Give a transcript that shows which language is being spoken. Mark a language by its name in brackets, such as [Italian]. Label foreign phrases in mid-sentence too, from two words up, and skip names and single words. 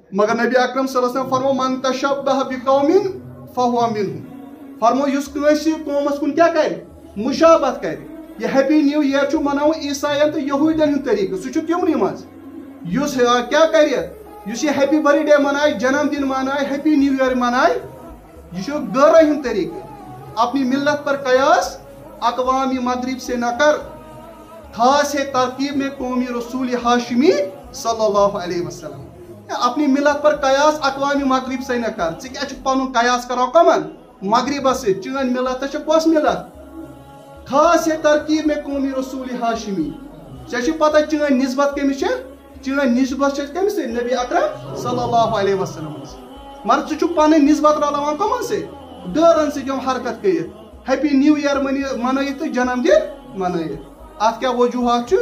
[Kashmiri] مگر نبی اکرم [Arabic] صلی اللہ علیہ وسلم [Kashmiri] فرمو [Arabic] من تشبہ بقوم فہو منہم، [Kashmiri] فرمو یس کنسی قومس کن کیا کر مشابت کر. یہ [English] Happy New Year [Kashmiri] چھو مناو عیسائین تو یہودین ہند طریقہ سہ چھو تمنی مز یس کیا کر یس یہ [English] Happy Birthday [Kashmiri] منائے جنم دن منائے [English] Happy New Year [Kashmiri] منائے یہ چھو غیرہ ہند طریقہ. [Urdu] اپنی ملت پر قیاس اقوام مغرب سے نہ کر، خاص ہے ترکیب میں قومی رسول ہاشمی [Arabic] صلی اللہ علیہ وسلم. [Urdu] اپنی ملت پر قیاس اقوام مغرب سے نہ کر. [Kashmiri] ژٕ کیٛاہ چھُکھ پنُن قیاس کران کمن مغربس سۭتۍ؟ چٲنۍ ملت چھِ کۄس ملت؟ [Urdu] خاص ہے ترکیب میں قومی رسول ہاشمی. [Kashmiri] ژےٚ چھِ پتہ چٲنۍ نسبت کٔمِس چھِ؟ چٲنۍ نسبت چھِ کٔمِس سۭتۍ؟ نبی اکرم [Arabic] صلی اللہ علیہ وسلم. [Kashmiri] مگر ژٕ چھُکھ پنٕنۍ نسبت رلاوان کمن سۭتۍ؟ غٲرن سۭتۍ یِم حرکت کٔرِتھ [English] Happy New Year [Kashmiri] منٲیِتھ تہٕ جنم دن منٲیِتھ. اتھ کیٛاہ وجوہات چھِ؟